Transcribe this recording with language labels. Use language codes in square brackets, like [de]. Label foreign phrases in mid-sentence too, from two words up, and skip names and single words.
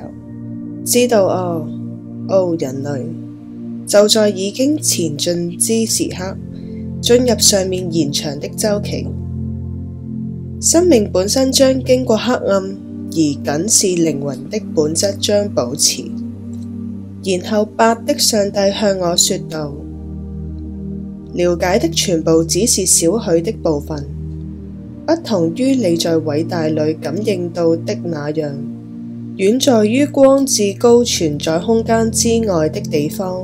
[zh] 知道哦，人類，就在已經前進之時刻，進入上面延長的週期。生命本身將經過黑暗，而僅是靈魂的本質將保持。然後8 的上帝向我說道：了解的全部只是少許的部分，不同於你在偉大裏感應到的那樣，遠在於光至高存在空間之外的地方。